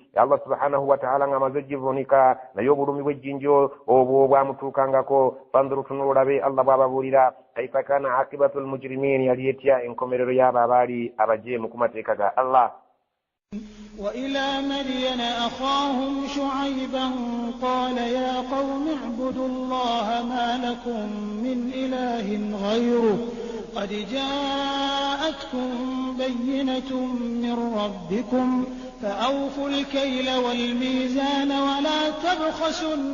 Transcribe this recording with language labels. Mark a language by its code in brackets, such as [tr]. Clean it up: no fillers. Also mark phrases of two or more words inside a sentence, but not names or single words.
[ar] الله سبحانه وتعالى [lg] nga amaze givunika naye obulumi bw'ejjinja obwo bwamutuukangako. Fanzuru, tunula olabe Allah bw'ababuulira [ar] كيف كان عاقبة المجرمين, [lg] yali etya enkomerero y'abo abaali abajeemu ku mateeka ga Allah. [ar] وإلى مدين أخاهم شعيبا قال يا قوم اعبدوا الله ما لكم من إله غيره قد جاءتكم بينة من ربكم فأوفوا الكيل والميزان ولا تبخسوا